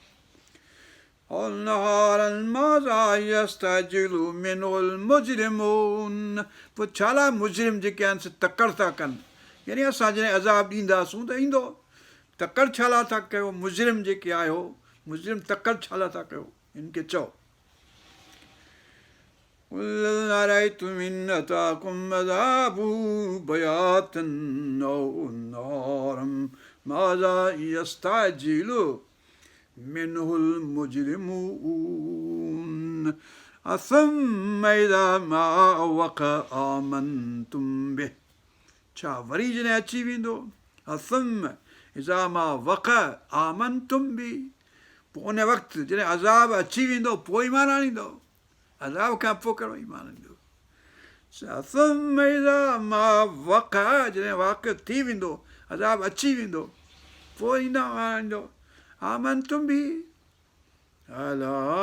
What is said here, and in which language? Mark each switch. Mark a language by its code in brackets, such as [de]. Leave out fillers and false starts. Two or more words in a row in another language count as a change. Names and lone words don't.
[sd] पोइ छाला मुजरिम जेके आहिनि से तकड़ था कनि यानी असां जॾहिं अज़ाब ॾींदासूं त ईंदो तकड़ छाला था कयो मुजरिम जेके आहियो मुजरिम तकड़ छाला था कयो हिन खे चओ [ar] أرأيتم إن أتاكم عذابه بياتا أو نهارا ماذا يستعجل منه المجرمون أثم إذا ما وقع آمنتم به [sd] छा वरी जॾहिं अची वेंदो [ar] أثم إذا ما وقع آمنتم به [sd] पोइ उन वक़्तु जॾहिं अज़ाब अची वेंदो पोइ ईमान आणींदो अज़ाब खां पोइ कहिड़ो ईमान ईंदो [ar] أثم إذا ما وقع [sd] जॾहिं वाक़िअ थी वेंदो अज़ाब अची वेंदो पोइ ईंदा आणींदो [ar] آمنتم به آلآن